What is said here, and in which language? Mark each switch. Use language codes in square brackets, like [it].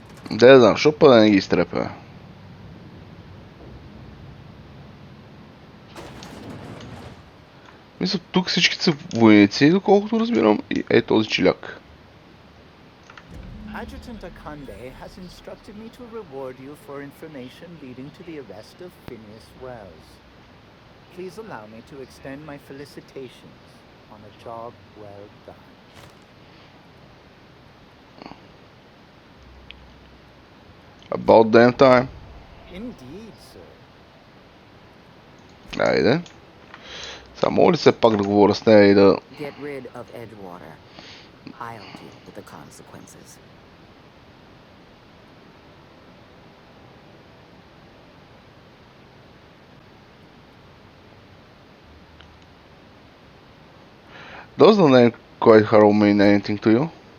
[bg] Да знам, защо па да не ги изтрепеме? Мисля, тук всички са войници, доколкото разбирам, и този чиляк. [en] Adjutant Akande has instructed me to reward you for information leading to the arrest of Phineas Wells. Please allow me to extend my felicitations on a job well done. About damn time. Indeed, sir. [bg] Айде. Сега мога ли се пак да говоря с нея и да... [en] Get rid of Edgewater. I'll deal with the consequences. Does the name Clyde Harrow mean anything to you?